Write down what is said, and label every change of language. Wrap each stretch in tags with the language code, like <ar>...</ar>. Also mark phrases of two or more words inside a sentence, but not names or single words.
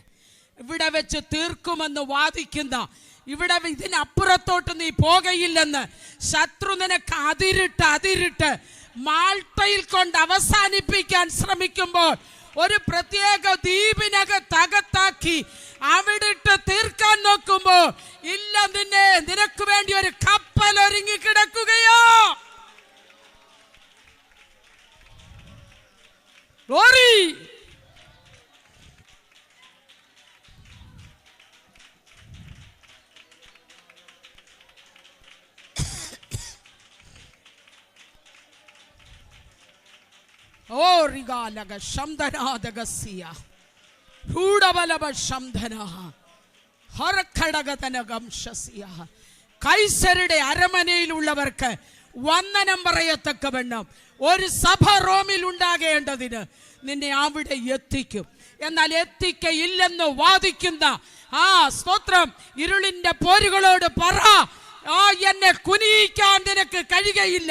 <ml>ഇവിടെ വെച്ച് തീർക്കുമെന്ന് വാദിക്കുന്ന, ഇവിടെ ഇതിനപ്പുറത്തോട്ട് നീ പോകയില്ലെന്ന് ശത്രു നിനക്ക് അതിരിട്ട് മാൾട്ടയിൽ കൊണ്ട് അവസാനിപ്പിക്കാൻ ശ്രമിക്കുമ്പോൾ ഒരു പ്രത്യേക ദ്വീപിനകത്തകത്താക്കി അവിടിട്ട് തീർക്കാൻ നോക്കുമ്പോൾ ഇല്ല, നിനക്ക് വേണ്ടി ഒരു കപ്പൽ ഒരുങ്ങി കിടക്കുകയോ. Glory! Oh, rigalaga shamdana dagasiya, rudabalaga shamdana, harakadagatana gamshasiya. കൈസരുടെ അരമനയിൽ ഉള്ളവർക്ക് വന്ദനം പറയത്തക്കവണ്ണം ഒരു സഭ റോമിൽ ഉണ്ടാകേണ്ടതിന് നിന്നെ അവിടെ എത്തിക്കും. എന്നാൽ എത്തിക്കയില്ലെന്ന് വാദിക്കുന്ന സ്തോത്രം ഇരുളിന്റെ പോരുകളോട് പറ, എന്നെ കുനിയിക്കാൻ നിനക്ക് കഴിയുകയില്ല.</ml>